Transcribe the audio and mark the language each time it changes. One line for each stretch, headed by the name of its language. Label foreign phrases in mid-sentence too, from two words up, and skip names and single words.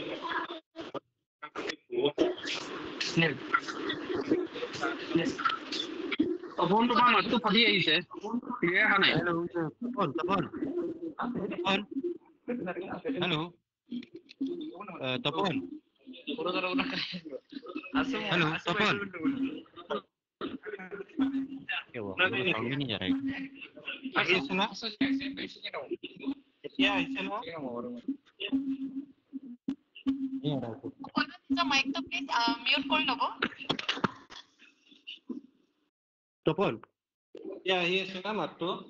Assamese: ফোনটো পৰা মাতটো ফাটি আহিছে ক্লিয়াৰ অহা নাই
English: Hello. Tapon. Hello, Tapon.
Hindi: क्या हुआ? मुझे साउंड भी नहीं जा रहा है।
Assamese: আহি আছে না এতিয়া আহিছে না মাইকটো
English: please mute
Assamese: কৰি ল'ব Tapon. এতিয়া আহি আছে না মাতটো